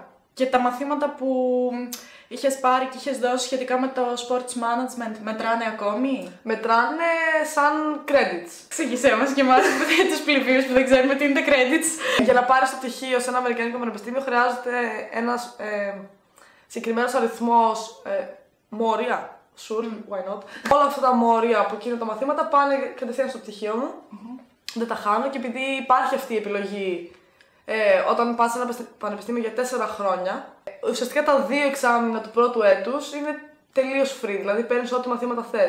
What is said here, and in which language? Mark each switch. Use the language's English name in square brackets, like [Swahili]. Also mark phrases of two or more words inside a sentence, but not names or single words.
[Greek] Και τα μαθήματα που είχες πάρει και είχες δώσει σχετικά με το [English] sports management [Greek] μετράνε ακόμη? Μετράνε σαν credits. Εξήγησέ μας και εμάς τους πληβίους που δεν ξέρουμε τι είναι τα credits. Για να πάρεις το πτυχίο σε ένα αμερικανικό πανεπιστήμιο χρειάζεται ένας συγκεκριμένος αριθμός μόρια. [English] Sure, why not. [Greek] Όλα αυτά τα μόρια από εκείνα τα μαθήματα πάνε κατευθείαν στο πτυχίο μου. Δεν τα χάνω και επειδή υπάρχει αυτή η επιλογή όταν πας σε ένα πανεπιστήμιο για 4 χρόνια, ουσιαστικά τα 2 εξάμηνα του πρώτου έτους είναι τελείως free, δηλαδή παίρνεις ό,τι μαθήματα θες.